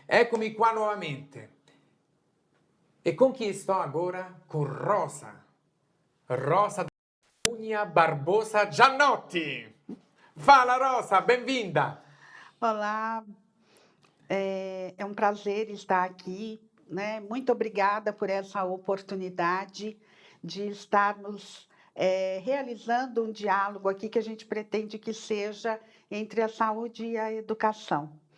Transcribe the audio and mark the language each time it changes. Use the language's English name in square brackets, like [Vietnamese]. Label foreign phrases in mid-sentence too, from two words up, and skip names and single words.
[Italian] Eccomi qua nuovamente. E con chi sto agora? Con Rosa. Rosa Cunha Barbosa Giannotti. [Portuguese] Fala, Rosa, bem-vinda. Olá, é um prazer estar aqui, né? Muito obrigada por essa oportunidade de estarmos realizando um diálogo aqui que a gente pretende que seja entre a saúde e a educação.